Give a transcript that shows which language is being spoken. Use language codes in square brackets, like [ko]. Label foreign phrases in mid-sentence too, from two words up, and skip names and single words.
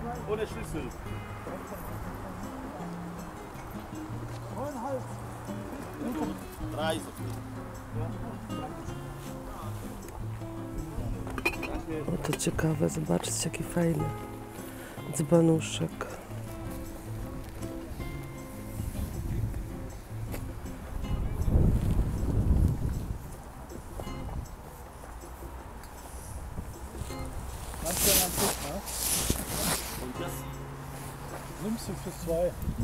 [de] Ohne Schlüssel. 9,5. 3 ist okay. [pl] O, to ciekawe, zobaczcie jaki fajny dzbanuszek. [de] Und das? Nimmst du für 2.